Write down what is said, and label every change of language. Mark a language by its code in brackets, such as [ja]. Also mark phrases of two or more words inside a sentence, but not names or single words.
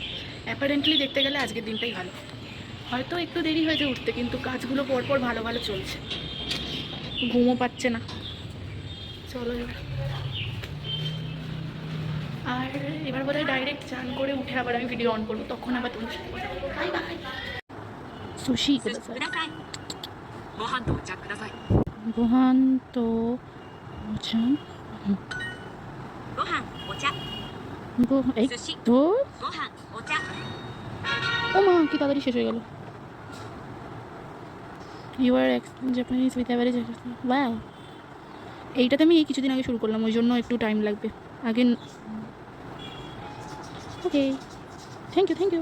[bn] তো অ্যাপারেন্টলি দেখতে গেলে আজকের দিনটাই ভালো। হয়তো একটু দেরি হয়েছে উঠতে, কিন্তু কাজগুলো পরপর ভালো ভালো চলছে, ঘুমও পাচ্ছে না। চলো এবার। আর এবার বোধহয় ডাইরেক্ট চান করে উঠে আবার আমি ভিডিও অন করবো, তখন আবার তোমার সাথে কথা বলবো। [en] bye bye. [ja] 寿司ください. ご飯とお茶ください。ご飯と আচ্ছা ご飯、お茶、 [bn] এই [ja] 寿司、 [bn] তো [ja] ご飯、お茶。 [bn] ও মা কি তাড়াতাড়ি শেষ হয়ে গেল। [en] you are Japanese with average. [bn] ওয়াও, এইটাতে আমি এই কিছুদিন আগে শুরু করলাম, ওই জন্য একটু টাইম লাগবে আগে। [en] okay, thank you thank you.